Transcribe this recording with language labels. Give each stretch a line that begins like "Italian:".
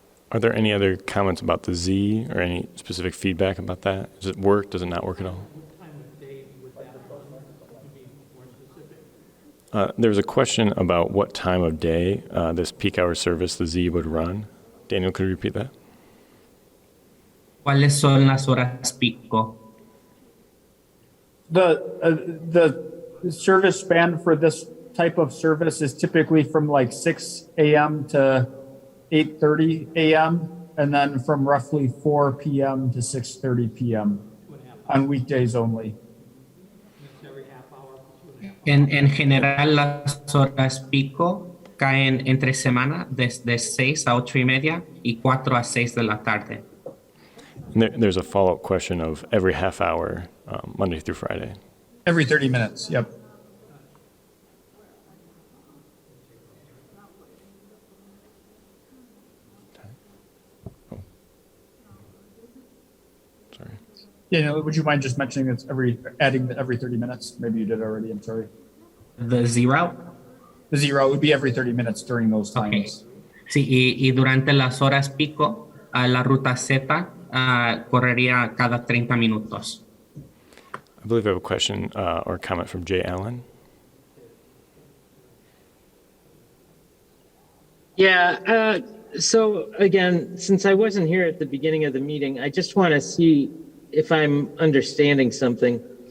English: Are there any other comments about the Z or any specific feedback about that? Does it work? Does it not work at all? There's a question about what time of day this peak hour service, the Z, would run. Daniel, could you repeat that?
Spanish: ¿Cuáles son las horas pico?
English: The service span for this type of service is typically from like 6 a.m. to 8:30 a.m. and then from roughly 4 p.m. to 6:30 p.m. on weekdays only.
Spanish: En general, las horas pico caen entre semana desde 6 a 8 y media y 4 a 6 de la tarde.
English: And there's a follow-up question of every half hour, Monday through Friday. Every 30 minutes, yep. Oh. Sorry. Yeah, would you mind just mentioning it's adding every 30 minutes? Maybe you did already, I'm sorry. The Z route? The Z route would be every 30 minutes during those times. Okay.
Spanish: Sí, y durante las horas pico, la ruta Z correría cada 30 minutos.
English: I believe I have a question or comment from Jay Allen. Yeah, so again, since I wasn't here at the beginning of the meeting, I just want to see if I'm understanding something.